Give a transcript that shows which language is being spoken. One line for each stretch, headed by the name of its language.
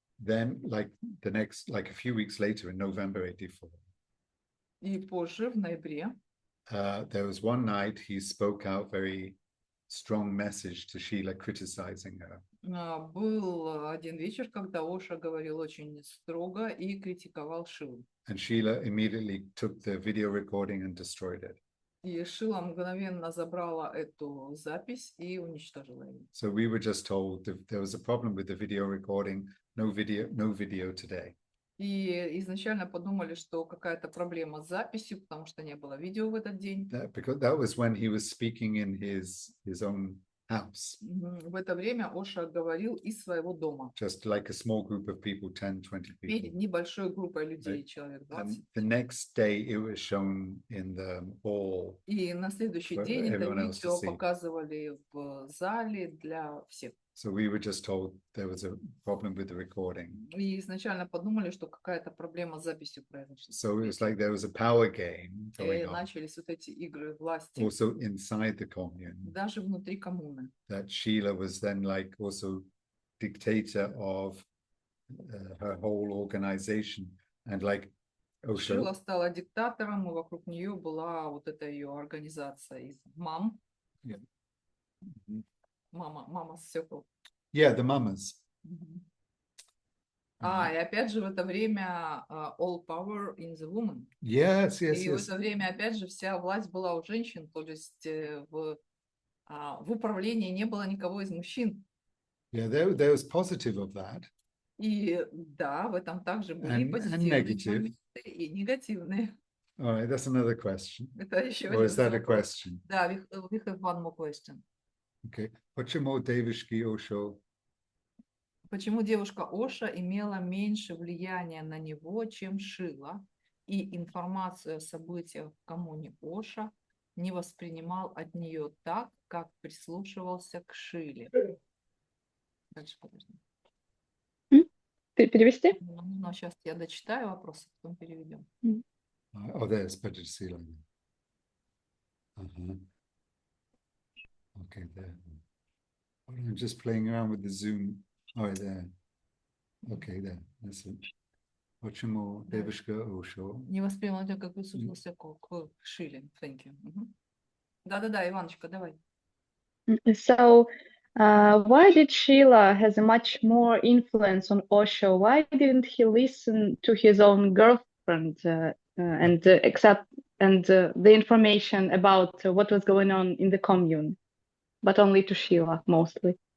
English: Then, like a few weeks later, in November 84.
Russian: И позже, в ноябре.
English: There was one night he spoke out very strong message to Sheela, criticizing her.
Russian: Был один вечер, когда Оша говорил очень строго и критиковал Шилу.
English: And Sheela immediately took the video recording and destroyed it.
Russian: И Шила мгновенно забрала эту запись и уничтожила ее.
English: So we were just told that there was a problem with the video recording, no video today.
Russian: И изначально подумали, что какая-то проблема с записью, потому что не было видео в этот день.
English: Because that was when he was speaking in his own house.
Russian: В это время Оша говорил из своего дома.
English: Just like a small group of people, 10-20 people.
Russian: Перед небольшой группой людей,
English: Right.
Russian: человек 20.
English: The next day it was shown in the hall.
Russian: И на следующий день это видео показывали в зале для всех.
English: So we were just told there was a problem with the recording.
Russian: И изначально подумали, что какая-то проблема с записью произошла.
English: So it was like there was a power game going
Russian: И
English: on.
Russian: начались вот эти игры власти.
English: Also inside the commune.
Russian: Даже внутри коммуны.
English: That Sheela was then like also dictator of her whole organization, and like Osho.
Russian: Шила стала диктатором, и вокруг нее была вот эта ее организация из мам.
English: Yeah. Mm-hmm.
Russian: Мама circle.
English: Yeah, the mamas.
Russian: И опять же в это время
English: all power in the woman. Yes.
Russian: И в это время опять же вся власть была у женщин, то есть в управлении не было никого из мужчин.
English: Yeah, there was positive of that.
Russian: И да, в этом также были позитивные и негативные.
English: All right, that's another question.
Russian: Это еще
English: Or is that a question? Да, we have one more question. Okay.
Russian: Почему девушки Osho? Почему девушка Оша имела меньше влияния на него, чем Шила, и информацию о событиях в коммуне Оша не воспринимал от нее так, как прислушивался к Шиле? Дальше, подожди. Перевести? Ну, сейчас я дочитаю вопрос, потом переведем.
English: Oh, there's better to see like that. Okay, there. I'm just playing around with the Zoom. Oh, there. Okay, there. That's it.
Russian: Почему девушка Osho? Не воспринимал это, как прислушивался к Шиле.
English: Thank you.
Russian: Да-да-да, Иваночка, давай.
English: So, why did Sheela has a much more influence on Osho? Why didn't he listen to his own girlfriend and accept the information about what was going on in the commune, but only to Sheela mostly?